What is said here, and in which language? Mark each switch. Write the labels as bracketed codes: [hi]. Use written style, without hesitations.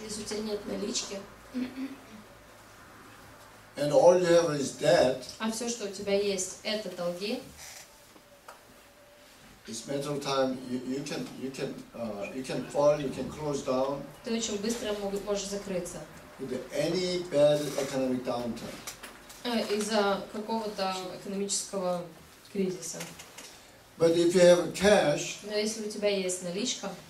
[ru] Если у тебя нет налички, [en] and all you have is debt, [ru] а все, что у тебя есть, это долги, [en] it's matter of time. You can fall. You can close down [ru] ты очень быстро можешь закрыться. [en] with any bad economic downturn. [ru] Из-за какого-то экономического кризиса. [en] But if you have a cash, [ru] Но если у тебя есть наличка,